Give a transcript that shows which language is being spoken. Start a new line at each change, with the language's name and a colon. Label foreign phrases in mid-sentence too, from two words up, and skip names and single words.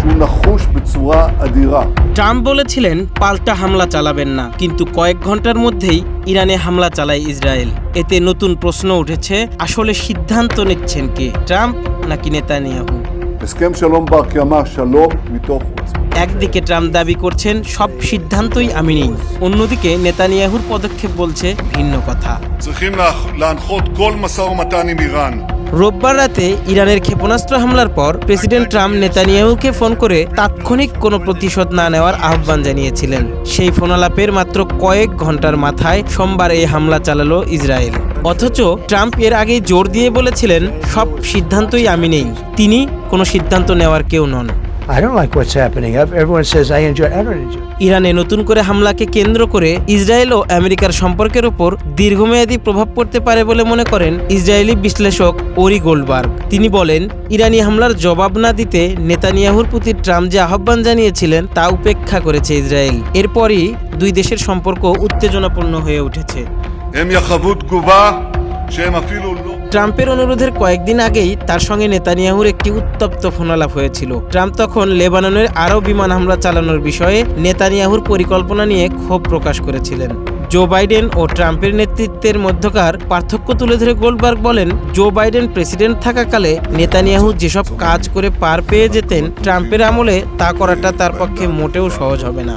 Hebrew: נחוש בצורה אדירה.
Bangla: ট্রাম্প বলেছিলেন পাল্টা হামলা চালাবেন না, কিন্তু কয়েক ঘন্টার মধ্যেই ইরানে হামলা চালায় ইসরায়েল। এতে নতুন প্রশ্ন উঠেছে, আসলে সিদ্ধান্ত নিচ্ছেন কে, ট্রাম্প নাকি নেতানিয়াহু?
Hebrew: הסכם שלום בר קיימא, שלום מתוך עוצמה.
Bangla: একদিকে ট্রাম্প দাবি করছেন সব সিদ্ধান্তই আমি নিই, অন্যদিকে নেতানিয়াহুর পদক্ষেপ বলছে ভিন্ন কথা।
Hebrew: צריכים להנחות כל משא ומתן עם איראן.
Bangla: রোববার রাতে ইরানের ক্ষেপণাস্ত্র হামলার পর প্রেসিডেন্ট ট্রাম্প নেতানিয়াহুকে ফোন করে তাৎক্ষণিক কোনো প্রতিশোধ না নেওয়ার আহ্বান জানিয়েছিলেন। সেই ফোনালাপের মাত্র কয়েক ঘন্টার মাথায় সোমবার এই হামলা চালালো ইসরায়েল। অথচ ট্রাম্প এর আগেই জোর দিয়ে বলেছিলেন সব সিদ্ধান্তই আমি নেই, তিনি কোনো সিদ্ধান্ত নেওয়ার কেউ নন।
English: I don't like what's happening. Everyone says I don't enjoy.
Bangla: ইরানে নতুন করে হামলাকে কেন্দ্র করে ইসরায়েল ও আমেরিকার সম্পর্কের উপর দীর্ঘমেয়াদী প্রভাব পড়তে পারে বলে মনে করেন ইসরায়েলি বিশ্লেষক ওরি গোল্ডবার্গ। তিনি বলেন, ইরানি হামলার জবাব না দিতে নেতানিয়াহুর প্রতি ট্রাম্প যে আহ্বান জানিয়েছিলেন তা উপেক্ষা করেছে ইসরায়েল। এরপরই দুই দেশের সম্পর্ক উত্তেজনাপূর্ণ হয়ে উঠেছে।
Hebrew: הם יחוו תגובה שהם אפילו לא...
Bangla: ট্রাম্পের অনুরোধের কয়েকদিন আগেই তার সঙ্গে নেতানিয়াহুর একটি উত্তপ্ত ফোনালাপ হয়েছিল। ট্রাম্প তখন লেবাননের আরও বিমান হামলা চালানোর বিষয়ে নেতানিয়াহুর পরিকল্পনা নিয়ে ক্ষোভ প্রকাশ করেছিলেন। জো বাইডেন ও ট্রাম্পের নেতৃত্বের মধ্যকার পার্থক্য তুলে ধরে গোল্ডবার্গ বলেন, জো বাইডেন প্রেসিডেন্ট থাকাকালে নেতানিয়াহু যেসব কাজ করে পার পেয়ে যেতেন, ট্রাম্পের আমলে তা করাটা তার পক্ষে মোটেও সহজ হবে না।